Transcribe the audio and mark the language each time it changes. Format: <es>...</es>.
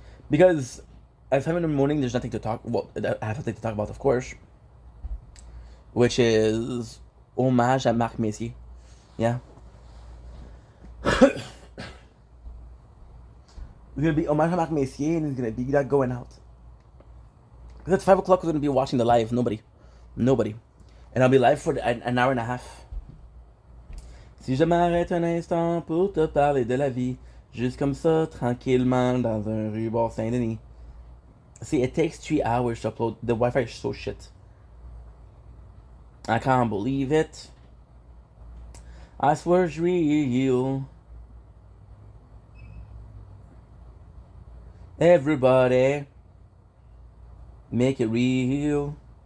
<en>Because at 5 in the morning, there's nothing to talk. Well, I have something to talk about, of course, which is</en> <fr>hommage à Marc Messier.</fr> <en>Yeah. It's gonna be</en> <fr>hommage à Marc Messier,</fr> <en>and it's gonna be that going out. Because at 5 o'clock, we're gonna be watching the live. Nobody. And I'll be live for an hour and a half.</en> <fr>Si je m'arrête un instant pour te parler de la vie, juste comme ça, tranquillement, dans un rue Saint-Denis.</fr> <en>See, it takes 3 hours to upload. The Wi-Fi is so shit. I can't believe it. I swear it's real. Everybody, make it real.</en>